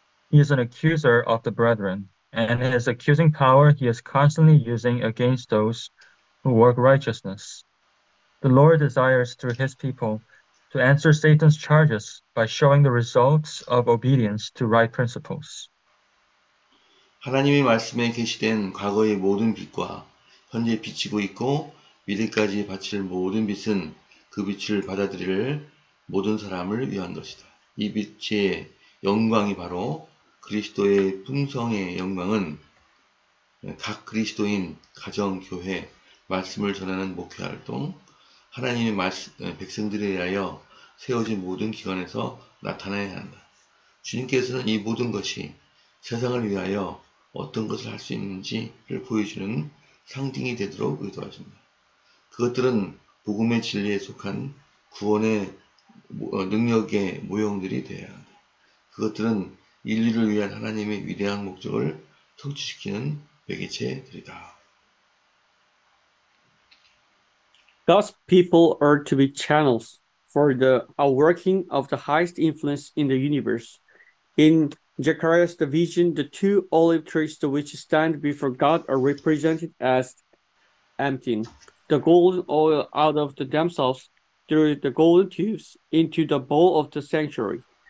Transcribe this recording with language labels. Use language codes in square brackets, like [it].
[en] He is an accuser of the brethren, and his accusing power he is constantly using against those who work righteousness. The Lord desires through his people to answer Satan's charges by showing the results of obedience to right principles. [ko] 하나님의 말씀에 계시된 과거의 모든 빛과 현재 비치고 있고 미래까지 바칠 모든 빛은 그 빛을 받아들일 모든 사람을 위한 것이다. 이 빛의 영광이 바로 그리스도의 풍성의 영광은 각 그리스도인, 가정, 교회, 말씀을 전하는 목회활동, 하나님의 백성들에 대하여 세워진 모든 기관에서 나타나야 한다. 주님께서는 이 모든 것이 세상을 위하여 어떤 것을 할 수 있는지를 보여주는 상징이 되도록 의도하십니다. 그것들은 복음의 진리에 속한 구원의 능력의 모형들이 되어야 한다. 그것들은 인류를 위한 하나님의 위대한 목적을 성취시키는 매개체들이다. [en] God's people are to be channels for the outworking of the highest influence in the universe. In Zechariah's vision, the two olive trees which stand before God are represented as emptying the golden oil out of themselves through the golden tubes into the bowl of the sanctuary.